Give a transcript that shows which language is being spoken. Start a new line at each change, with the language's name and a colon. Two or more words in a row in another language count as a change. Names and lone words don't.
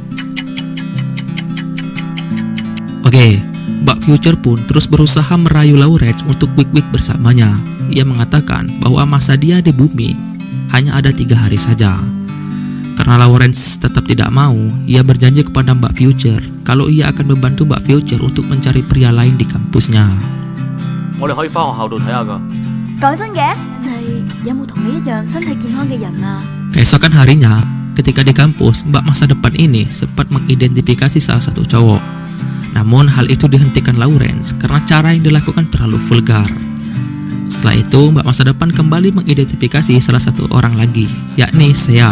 Indonesian: Oke, Mbak Future pun terus berusaha merayu Lawrence untuk quick bersamanya. Ia mengatakan bahwa masa dia di bumi hanya ada 3 hari saja. Karena Lawrence tetap tidak mau, ia berjanji kepada Mbak Future kalau ia akan membantu Mbak Future untuk mencari pria lain di kampusnya.
Cantonese: 我哋可以返學校度睇下㗎。講真嘅，係有冇同你一樣身體健康嘅人啊？
Indonesian: Keesokan harinya, ketika di kampus, Mbak masa depan ini sempat mengidentifikasi salah satu cowok. Namun hal itu dihentikan Lawrence karena cara yang dilakukan terlalu vulgar. Setelah itu, Mbak masa depan kembali mengidentifikasi salah satu orang lagi, yakni Sean.